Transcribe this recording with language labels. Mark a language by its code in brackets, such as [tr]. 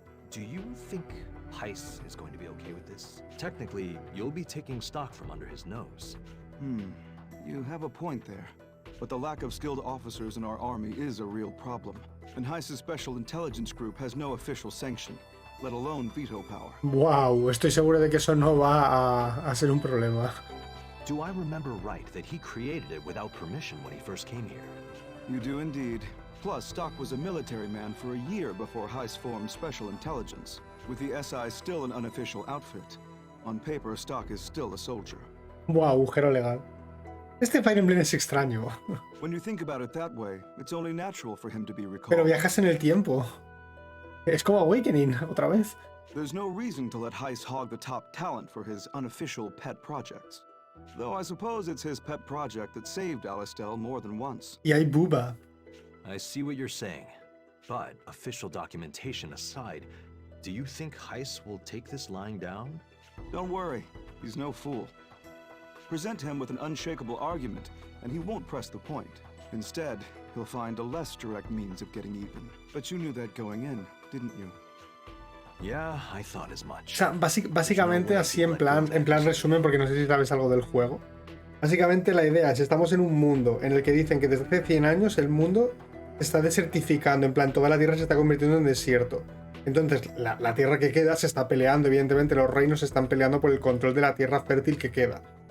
[en] Do you think Heiss is going to be okay with this? Technically, you'll be taking Stock from under his nose. You have a point there. But the lack of skilled officers in our army is a real problem. And Heiss's Special Intelligence Group has no official sanction, let alone veto power. [es] Wow, estoy seguro de que eso no va a ser un problema. [en] Do I remember right that he created it without permission when he first came here? You do indeed. Plus, Stock was a military man for a year before Heiss formed Special Intelligence, with the SI still an unofficial outfit. On paper, Stock is still a soldier. [es] Wow, agujero legal. Este Fire Emblem es extraño. [en] When you think about it that way, it's only natural for him to be recalled. [es] Pero viajas en el tiempo. Es como Awakening, otra vez. [en] There's no reason to let Heiss hog the top talent for his unofficial pet projects. Though I suppose it's his pet project that saved Alistel more than once. [es] Y hay Booba. [en] I see what you're saying. But, official documentation aside, do you think Heiss will take this lying down? Don't worry, he's no fool. Present him with an unshakable argument, and he won't press the point. Instead, he'll find a less direct means of getting even. But you knew that going in, didn't you? Yeah, I thought as [es] O [en] much. [es] sea, básicamente así en plan resumen, porque no sé si sabes algo del juego. Básicamente la idea es, estamos en un mundo en el que dicen que desde hace 100 años el mundo se está desertificando, en plan toda la tierra se está convirtiendo en desierto. Entonces la tierra que queda se está peleando, evidentemente los reinos se están peleando por el control de la tierra fértil que queda.